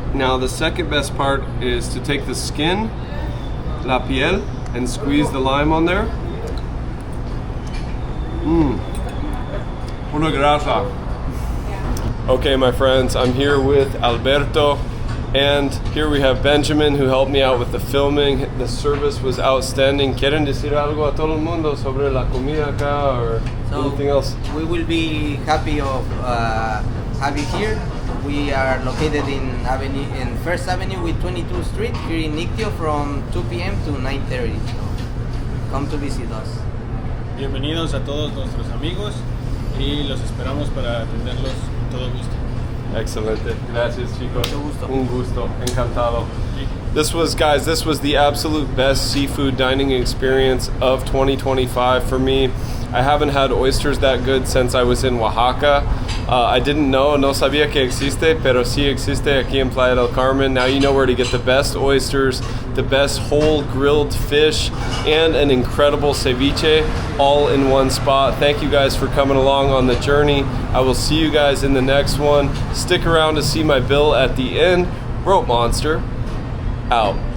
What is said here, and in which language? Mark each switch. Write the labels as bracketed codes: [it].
[en] Now the second best part is to take the skin, [es] la piel, [en] and squeeze the lime on there. [es] Puro grasa. [en] Okay, my friends, I'm here with Alberto, and here we have Benjamin, who helped me out with the filming. The service was outstanding. [es] ¿Quieren decir algo a todo el mundo sobre la comida acá [en] or anything else? We will be happy of have you here. We are located in First Avenue with 22th Street here in Ictio from 2 p.m. to 9:30. Come to visit us. [es] Bienvenidos a todos nuestros amigos y los esperamos para atenderlos con todo gusto. Excelente. Gracias, chicos. Mucho gusto. Un gusto. Encantado. [en] This was the absolute best seafood dining experience of 2025 for me. I haven't had oysters that good since I was in Oaxaca. I didn't know, [es] no sabía que existe, pero sí existe aquí en Playa del Carmen. [en] Now you know where to get the best oysters, the best whole grilled fish, and an incredible ceviche all in one spot. Thank you guys for coming along on the journey. I will see you guys in the next one. Stick around to see my bill at the end. Rope Monster, out.